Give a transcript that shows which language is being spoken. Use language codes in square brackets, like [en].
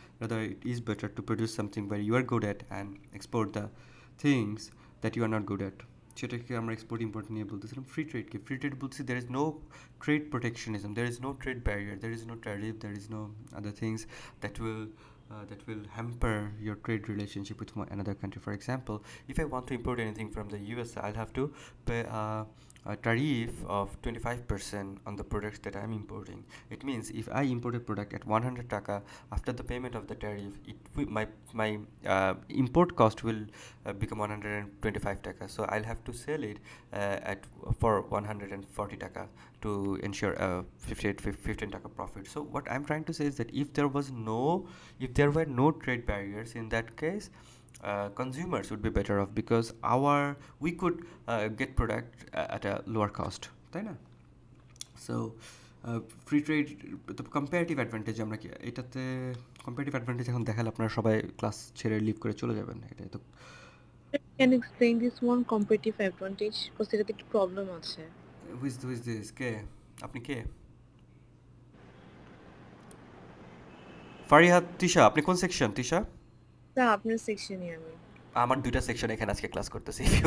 [en] Rather it is better to produce something where you are good at and export the things that you are not good at. সেটাকে আমরা export import নিয়ে বলতেছিলাম। Free ট্রেডকে free trade বলছি, there is no trade protectionism, there is no trade barrier, there is no tariff, there is no other things that will hamper your trade relationship with another country. For example, if I want to import anything from the USA, I'll have to pay a tariff of 25% on the products that I'm importing. It means if I import a product at 100 taka, after the payment of the tariff, my import cost will become 125 taka. So I'll have to sell it for 140 taka to ensure a 15 taka profit. So what I'm trying to say is that if there were no trade barriers, in that case consumers would be better off, because we could get product at a lower cost, তাই না? [bn] So free trade তো comparative advantage, আমরা কি এটাতে comparative advantage এখন দেখালে আপনারা সবাই ক্লাস ছেড়ে লিভ করে চলে যাবেন। এটাই তো। [en] Can you explain this one competitive advantage? [bn] Because এটাতে একটু প্রবলেম আছে। Who's this? কে আপনি? কে? ফারিহাত তিশা, আপনি কোন সেকশন তিশা? তা আপনার সেকশনে আমি। আমার দুইটা সেকশন এখানে আজকে ক্লাস করতেছি।